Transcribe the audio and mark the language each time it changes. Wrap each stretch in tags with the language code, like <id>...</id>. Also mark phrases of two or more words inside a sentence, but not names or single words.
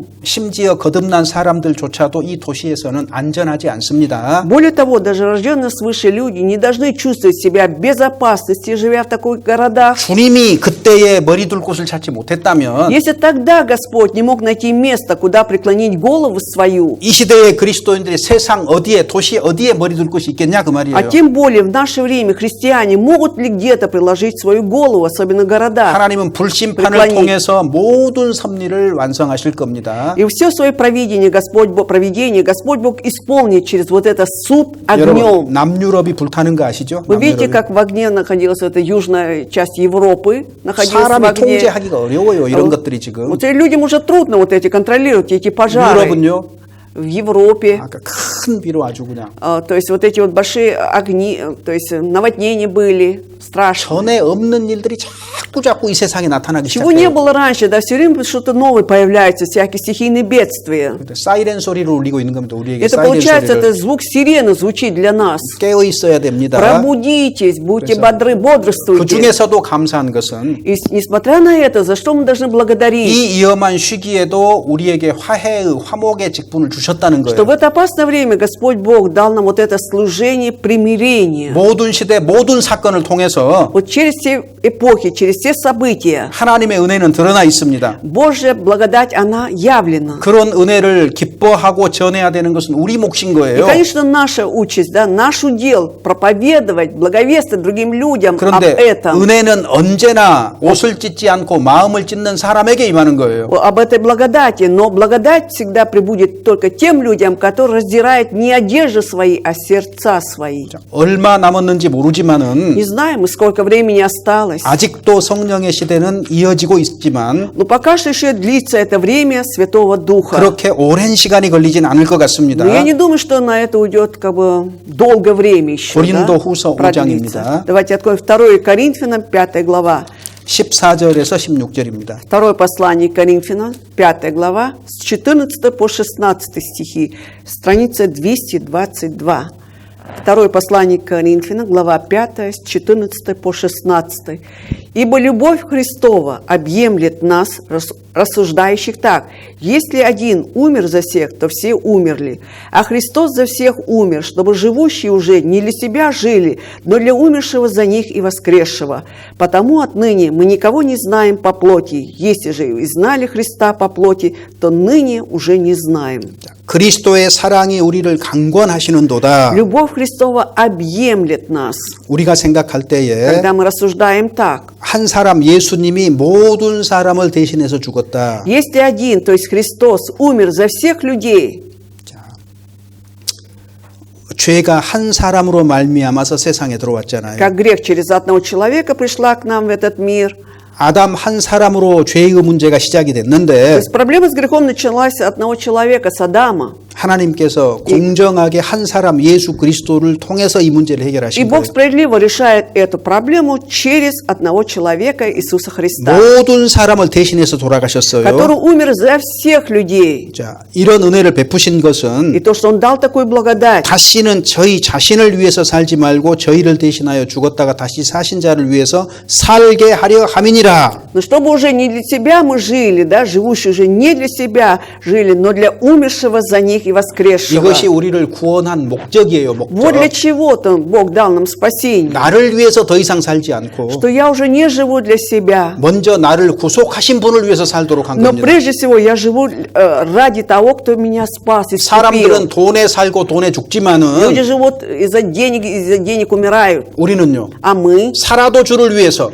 <ko>심지어 거듭난 사람들조차도 이 도시에서는 안전하지 않습니다.</ko> <ru>Более того, даже рожденные свыше люди не должны чувствовать себя в безопасности, живя в таких городах.</ru> <ko>주님이 그때에 머리 둘 곳을 찾지 못했다면</ko> <ru>Если тогда Господь не мог найти место, куда преклонить голову свою,</ru> <ko>이 시대의 그리스도인들이 세상 어디에 도시 어디에 머리 둘 곳이 있겠냐 그</ko> <ru>а</ru> <ko>말이에요.</ko> <ru>тем более в наше время христиане могут ли где-то приложить свою голову, особенно в городах,</ru> <ko>하나님은 불심판을</ko> <ru>преклонить.</ru> <ko>통해서 모든 섭리를 완성하실 겁니다.</ko> <ru>И все свое провидение Господь Бог исполнит через вот этот суд</ru> <ko>여러분</ko> <ru>огнем.</ru> <ko>남유럽이 불타는 거 아시죠?</ko> <ru>Вы видите,</ru> <ko>남유럽이.</ko> <ru>как в огне находилась эта южная часть Европы, находилась в</ru> <ko>사람이</ko> <ru>огне.</ru> <ko>통제하기가 어려워요. 이런 것들이 지금.</ko> <ru>Вот людям уже трудно вот эти контролировать эти пожары</ru> <ko>유럽은요.</ko> <ru>в Европе.</ru> <ko>아까 큰 비로 아주 그냥</ko> <ru>То есть вот эти вот большие огни, то есть наводнения были страшные.</ru> <ko>전에 없는 일들이 자꾸 이 세상에 나타나기</ko> <ru>Чего не</ru> <ko>시작해요.</ko> <ru>было раньше, да, все время что-то новое появляется, всякие стихийные бедствия.</ru> <ko>사이렌 소리를 울리고 있는 겁니다. 우리에게</ko> <ru>Это</ru> <ko>사이렌</ko> <ru>получается,</ru> <ko>소리를</ko> <ru>это звук сирены звучит для нас.</ru> <ko>깨어 있어야 됩니다.</ko> <ru>Пробудитесь, будьте</ru> <ko>그래서</ko> <ru>бодры,</ru> <ko>그</ko> <ru>бодрствуйте.</ru> <ko>중에서도 감사한 것은</ko> <ru>И несмотря на это, за что мы должны благодарить?</ru> <ko>이 위험한 시기에도 우리에게 화해의 화목의 직분을 주셨다는</ko> <ru>Что в</ru> <ko>거예요.</ko> <ru>это опасное время Господь Бог дал нам вот это служение примирения.</ru> <ko>모든 시대 모든 사건을 통해서</ko> <ru>Вот через все эпохи, через все события</ru> <ko>하나님의 은혜는 드러나 있습니다.</ko> <ru>Божья благодать, она явлена.</ru> <ko>그런 은혜를 기뻐하고 전해야 되는 것은 우리 몫인</ko> <ru>И,</ru> <ko>거예요.</ko> <ru>конечно, наша участь, да, наш удел проповедовать, благовествовать другим людям об</ru> <ko>그런데</ko> <ru>этом,</ru> <ko>은혜는 언제나 옷을 찢지 않고 마음을 찢는 사람에게 임하는 거예요.</ko> <ru>об этой благодати. Но благодать всегда прибудет только тем людям, которые раздирают не одежды свои, а сердца свои.</ru> <ko>얼마 남았는지 모르지만은</ko> <ru>Не знаем, сколько времени осталось.</ru> <ko>아직도 성령의 시대는 이어지고 있지만</ko> <ru>Но пока что еще длится это время Святого Духа.</ru> <ko>그렇게 오랜 시간이 걸리진 않을 것 같습니다.</ko> <ru>Но я не думаю, что на это уйдет как бы долгое время еще.</ru> <ko>고린도후서</ko> <ru>да,</ru> <ko>5장입니다.</ko> <ru>продлится. Давайте откроем 2 Коринфянам, 5 глава.</ru> <ko>14절에서 16절입니다.</ko> <ru>Второе послание Коринфянам, 5 глава, с 14 по 16 стихи, страница 222. Второе послание Коринфянам, глава 5, с 14 по 16. «Ибо любовь Христова объемлет нас, рассуждающих так: если один умер за всех, то все умерли, а Христос за всех умер, чтобы живущие уже не для себя жили, но для умершего за них и воскресшего. Потому отныне мы никого не знаем по плоти. Если же и знали Христа по плоти, то ныне уже не знаем».</ru> <ko>그리스도의 사랑이 우리를 강권하시는도다.</ko> <ru>Любовь Христова объемлет нас.</ru> <ko>우리가 생각할 때에</ko> <ru>Когда мы рассуждаем так:</ru> <ko>한 사람 예수님이 모든 사람을 대신해서 죽었다.</ko> <ru>если один, то есть Христос, умер за всех людей,</ru> <ko>죄가 한 사람으로 말미암아서 세상에 들어왔잖아요.</ko> <ru>как грех через одного человека пришла к нам в этот мир,</ru> <ko>아담 한 사람으로 죄의 문제가 시작이</ko> <ru>то</ru> <ko>됐는데</ko> <ru>есть проблема с грехом началась от одного человека, с Адама.</ru> <ko>하나님께서 공정하게 한 사람 예수 그리스도를 통해서 이 문제를</ko> <ru>И</ru> <ko>해결하신</ko> <ru>Бог</ru> <ko>거예요.</ko> <ru>справедливо решает эту проблему через одного человека, Иисуса Христа,</ru> <ko>모든 사람을 대신해서 돌아가셨어요.</ko> <ru>который умер за всех людей.</ru> <ko>자, 이런 은혜를 베푸신</ko> <ru>И</ru> <ko>것은</ko> <ru>то, что Он дал такую благодать,</ru> <ko>다시는 저희 자신을 위해서 살지 말고 저희를 대신하여 죽었다가 다시 사신 자를 위해서 살게 하려 함이니라.</ko> <ru>но чтобы уже не для себя мы жили, да, живущие уже не для себя жили, но для умершего за них и воскресшего.</ru> <ko>이것이 우리를 구원한 목적이에요.</ko> <ru>Вот</ru> <ko>목적.</ko> <ru>для чего-то Бог дал нам спасение.</ru> <ko>나를 위해서 더 이상 살지 않고</ko> <ru>Что я уже не живу для себя.</ru> <ko>먼저 나를 구속하신 분을 위해서 살도록 한</ko> <ru>Но</ru> <ko>겁니다.</ko> <ru>прежде всего я живу ради того, кто меня спас и</ru> <ko>사람들은</ko> <ru>искупил.</ru> <ko>돈에 살고 돈에 죽지만은</ko> <ru>Люди живут из-за денег умирают.</ru> <ko>우리는요.</ko> <ru>А мы</ru> <ko>살아도 주를 위해서</ko>